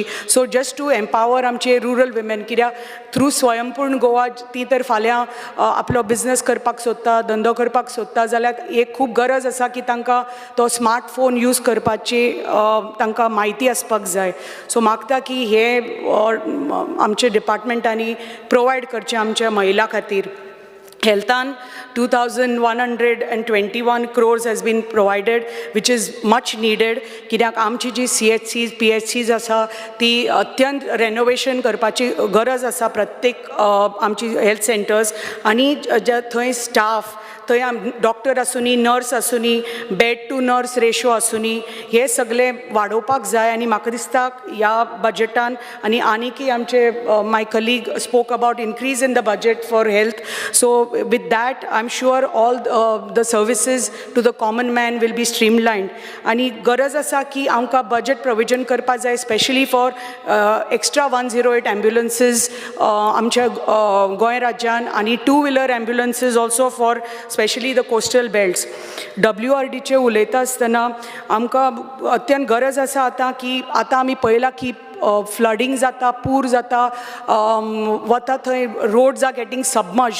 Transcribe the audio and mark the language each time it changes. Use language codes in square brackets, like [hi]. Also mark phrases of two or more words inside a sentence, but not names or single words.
[en] so just to empower [kok] आमचे [en] rural women [kok] कित्याक थ्रू स्वयंपूर्ण गोवा ती तर फाल्यां आपलो बिझनेस करपाक सोदता धंदो करपाक सोदता जाल्यार एक खूब गरज आसा की तांकां तो स्मार्टफोन यूज करपाची तांकां म्हायती आसपाक जाय. सो मागता की हे आमच्या डिपार्टमेंटांनी प्रोवायड करचें आमच्या महिला खातीर. [en] Healthan 2,121 crores has been provided, which is much needed. [kok] कित्याक आमची जी CHCs, PHCs आसा ती अत्यंत रेनोवेशन करपाची गरज आसा प्रत्येक आमची हेल्थ सेंटर्स आनी थंय स्टाफ थंय डॉक्टर आसूनी नर्स आसूनी [en] bed to nurse ratio [kok] आसूनी हे सगळे वाडोवपाक जाय आनी म्हाका दिसता ह्या बजेटान आनीकय आमचे [en] my colleague spoke about increase in the budget for health. सो with that I'm sure all the services to the common man will be streamlined [kok] आणि गरज आसा की आमकां बजेट प्रोविजन करपाक जाय [en] specially for extra 108 ambulances [kok] आमच्या गोंय राज्यान आनी 2 [en] wheeler ambulances also for specially the coastal belts. [kok] WRDचे उलयता आसतना आमकां अत्यंत गरज आसा आतां की आतां आमी पळयलां की फ्लडिंग जाता पूर जाता वता थंय [en] roads are getting submerged.